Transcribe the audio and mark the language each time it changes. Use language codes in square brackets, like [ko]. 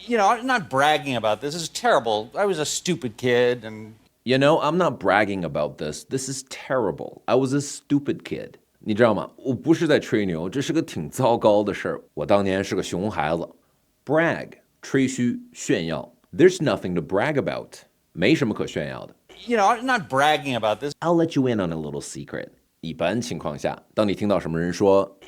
[en] I'm not bragging about this. This is terrible. I was a stupid kid and... I'm not bragging about this. This is terrible. I was a stupid kid. [zh] 你知道吗？我不是在吹牛，这是个挺糟糕的事儿。我当年是个熊孩子。Brag, 吹嘘、炫耀。 [en] There's nothing to brag about. [zh] 没什么可炫耀的。 [en] I'm not bragging about this. I'll let you in on a little secret. [zh] 一般情况下，当你听到什么人说